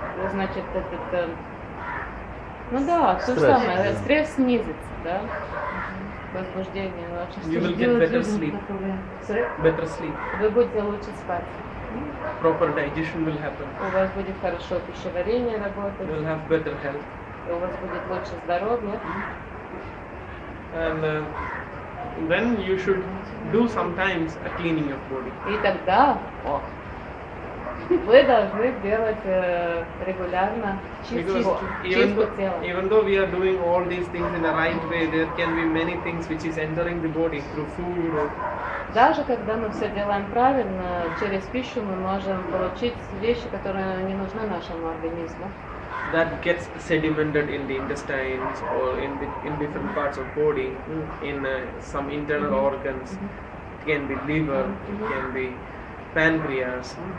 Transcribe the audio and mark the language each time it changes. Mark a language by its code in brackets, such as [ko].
[ru] Значит, это ну да, то же самое, стресс снизится, да? Возбуждение ваше. [en] You will get better sleep. Better sleep. [ru] Вы будете лучше спать. [en] Proper digestion will happen. [ru] У вас будет хорошо пищеварение работать. [en] You will have better health. [ru] У вас будет лучше здоровье. [en] And then you should do sometimes a cleaning of body. [ru] И тогда вы должны делать регулярно чистку тела. [en] Even though we are doing all these things in the right way, there can be many things which is entering the body through food or [ru] Даже когда мы все делаем правильно, через пищу мы можем получить вещи, которые не нужны нашему организму. [en] that gets sedimented in the intestines or in different parts of body, in some internal organs. It can be liver, it can be pancreas,